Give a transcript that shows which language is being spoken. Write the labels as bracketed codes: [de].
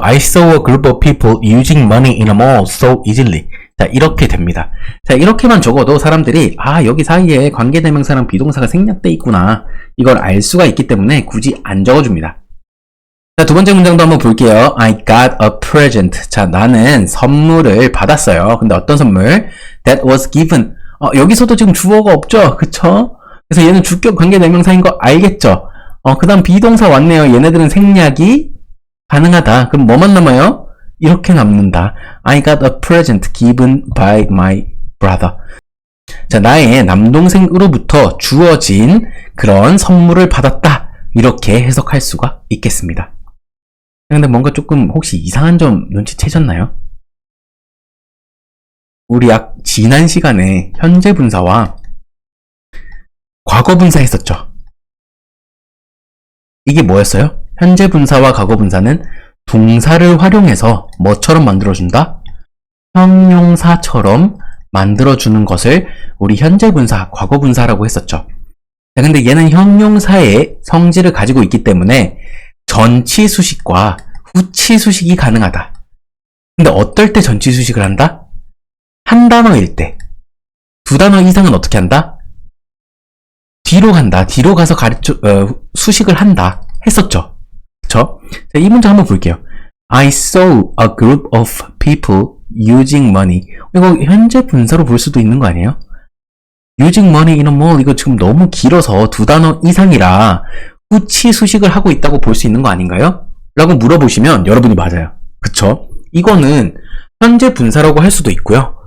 [en] I saw a group of people using money in a mall so easily. [ko] 자, 이렇게 됩니다. 자, 이렇게만 적어도 사람들이 여기 사이에 관계대명사랑 비동사가 생략돼 있구나, 이걸 알 수가 있기 때문에 굳이 안 적어줍니다. 자, 두 번째 문장도 한번 볼게요. [en] I got a present. [ko] 자, 나는 선물을 받았어요. 근데 어떤 선물? [en] That was given. [ko] 여기서도 지금 주어가 없죠? 그쵸? 그래서 얘는 주격 관계대명사인 거 알겠죠? 그 다음 비동사 왔네요. 얘네들은 생략이 가능하다. 그럼 뭐만 남아요? 이렇게 남는다. [en] I got a present given by my brother. [ko] 자, 나의 남동생으로부터 주어진 그런 선물을 받았다. 이렇게 해석할 수가 있겠습니다. 근데 뭔가 조금 혹시 이상한 점 눈치채셨나요? 우리 지난 시간에 현재 분사와 과거 분사 했었죠. 이게 뭐였어요? 현재 분사와 과거 분사는 동사를 활용해서 뭐처럼 만들어준다? 형용사처럼 만들어주는 것을 우리 현재 분사, 과거 분사라고 했었죠. 자, 근데 얘는 형용사의 성질을 가지고 있기 때문에 전치 수식과 후치 수식이 가능하다. 근데 어떨 때 전치 수식을 한다? 한 단어일 때. 두 단어 이상은 어떻게 한다? 뒤로 간다. 뒤로 가서 수식을 한다. 했었죠. 그쵸? 자, 이 문장 한번 볼게요. [en] I saw a group of people using money. [ko] 이거 현재 분사로 볼 수도 있는 거 아니에요? [en] using money in a mall. [ko] 이거 지금 너무 길어서 두 단어 이상이라 후치 수식을 하고 있다고 볼 수 있는 거 아닌가요? 라고 물어보시면 여러분이 맞아요. 그쵸? 이거는 현재 분사라고 할 수도 있고요.